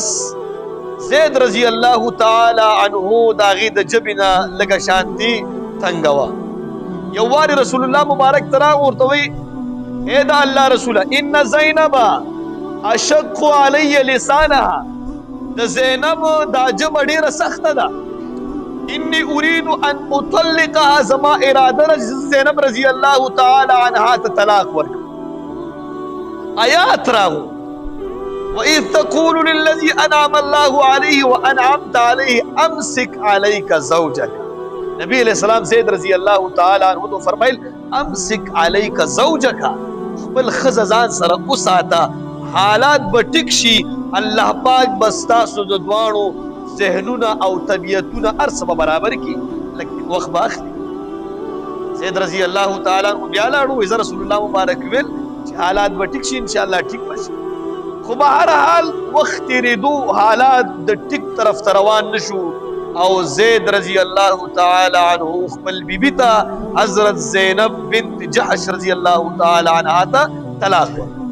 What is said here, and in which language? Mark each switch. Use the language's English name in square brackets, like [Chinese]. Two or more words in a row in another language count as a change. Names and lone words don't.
[Pashto] زید [Arabic] رضی الله تعالی عنه [Pashto] د هغې د ژبې نه لږه شانتي تنګه وه یو وارې [Arabic] رسول الله مبارک [Pashto] ته راغی ورته وایي [Arabic] ای د الله رسوله ان زینب اشق علی لسانها [Pashto] د زینب دا ژبه ډېره سخته ده [Arabic] انی اريد ان اطلقها [Pashto] زما اراده ده زینب [Arabic] رضی الله تعالی عنها [Pashto] ته طلاق ورکړم آیات راغو [Arabic] وإذ تقول للذي أنعم الله عليه وأنعمت عليه أمسك عليك زوجك نبی علیہ السلام زید رضی الله تعالی عنہ [Pashto] تو فرمایل [Arabic] امسک عليك زوجك خپل [Pashto] ښځه ځان سره وساته حالات به ټیک شي الله پاک به ستاسو د دواړو ذهنونه او طبیعتونه هر څه به برابر کړي لکه وخت به اخلي زید [Arabic] رضی الله تعالی عنہ [Pashto] بیا لاړو وایي زه رسول الله مبارک ویل چې حالات به ټیک شي انشاءالله ټیک به شي خو به هر حال وخت تېرېدو حالات د ټیک طرف ته روان نه شو او زید [Arabic] رضی الله تعالی عنہ [Pashto] خپل بیبي ته حضرت زینب بنت جحش [Arabic] رضی الله تعالی عنها [Pashto] ته طلاق ورکړ